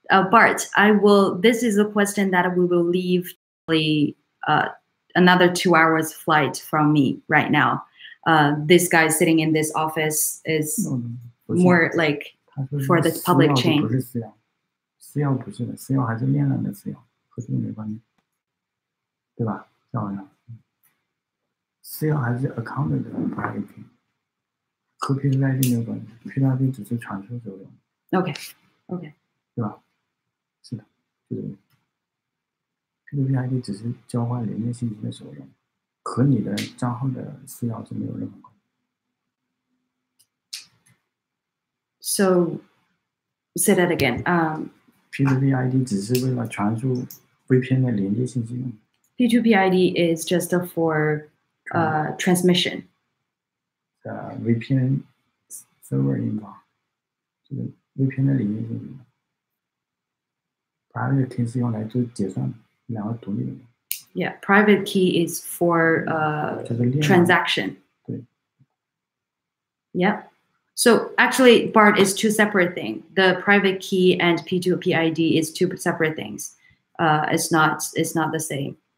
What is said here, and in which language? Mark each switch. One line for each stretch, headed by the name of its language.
English: Bart, this is a question that we will leave another 2 hours flight from me right now. This guy sitting in this office is more like for the public chain.
Chinese: 私钥不是的，私钥还是链上的私钥，和这个没关系，对吧？这好像私钥还是 account 的 private key， 和 P2P ID 没有关系 ，P2P ID 只是传输时候用。 OK，对吧？是的，就是 P2P ID 只是交换连接信息的时候用，和你的账号的私钥是没有任何关系。
English: So, say that again.
Chinese: P2P ID 只是为了传输 VPN 的连接信息用。
English: P2P ID is just for transmission.
Chinese: VPN server 引导，这个 VPN 的连接信息。 Private key 是用来做结算的，两个独立的。
English: Yeah, private key is for transaction.
Chinese: 对。
English: Yeah. So actually, Bart is two separate things. The private key and P2P ID is two separate things. It's not the same.